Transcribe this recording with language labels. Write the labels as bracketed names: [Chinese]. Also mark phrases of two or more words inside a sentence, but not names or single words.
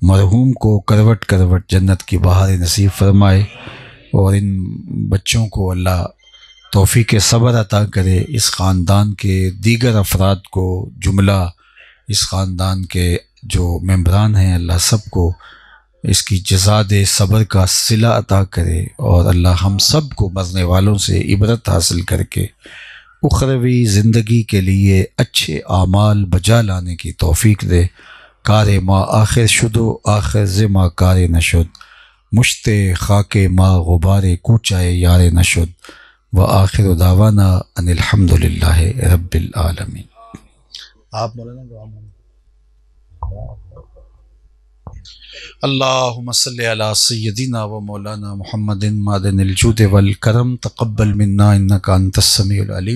[Urdu] مرحوم کو کروٹ کروٹ جنت کی بہاریں نصیب فرمائے، اور ان بچوں کو اللہ توفیق صبر عطا کرے، اس خاندان کے دیگر افراد کو، جملہ اس خاندان کے جو ممبران ہیں، اللہ سب کو اس کی جزا دے، صبر کا صلہ عطا کرے، اور اللہ ہم سب کو مرنے والوں سے عبرت حاصل کر کے اخروی زندگی کے لیے اچھے اعمال بجا لانے کی توفیق دے۔ [Persian] کار ما آخر شد [Arabic] و آخر ز ما کار نشد، مشت خاک ما غبار کوچائے یار نشد، و آخر دعوانا ان الحمد للہ رب العالمین۔ [Urdu] آپ مولانا دعا مانگیں۔ [Arabic] اللہم صلی علی سیدنا و مولانا محمد معدن الجود والکرم، تقبل منا انک انت السمیع العلیم۔